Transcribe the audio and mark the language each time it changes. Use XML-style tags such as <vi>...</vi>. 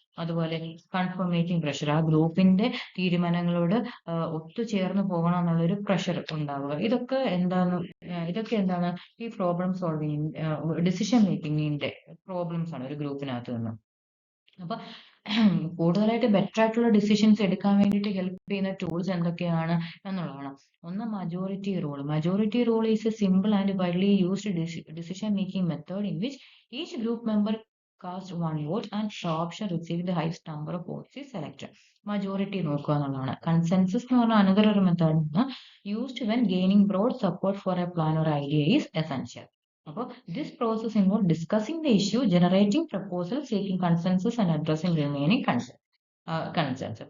<ml>അതുപോലെ കൺഫർമേറ്റിംഗ് പ്രഷർ, ആ ഗ്രൂപ്പിന്റെ തീരുമാനങ്ങളോട് ഒത്തുചേർന്ന് പോകണം എന്നുള്ളൊരു പ്രഷർ ഉണ്ടാവുക. ഇതൊക്കെ എന്താണ് ഈ പ്രോബ്ലം സോൾവിങ് ഡിസിഷൻ മേക്കിങ്ങിന്റെ പ്രോബ്ലംസ് ആണ് ഒരു ഗ്രൂപ്പിനകത്ത് നിന്ന്. അപ്പൊ കൂടുതലായിട്ട് ബെറ്റർ ആയിട്ടുള്ള ഡിസിഷൻസ് എടുക്കാൻ വേണ്ടിയിട്ട് ഹെൽപ്പ് ചെയ്യുന്ന ടൂൾസ് എന്തൊക്കെയാണ് എന്നുള്ളതാണ്. ഒന്ന് majority rule.</ml> <en>Majority rule is a simple and widely used decision making method in which each group member cast one vote and the option receiving the highest number of votes is selected.</en> <ml>Majority നോക്കുക എന്നുള്ളതാണ്.</ml> <en>consensus</en> <ml>എന്ന് പറഞ്ഞാൽ</ml> <en>Another ഒരു method used when gaining broad support for a plan or idea is essential. അപ്പോൾ this process involves discussing the issue, generating proposals, seeking consensus and addressing remaining concerns.</en>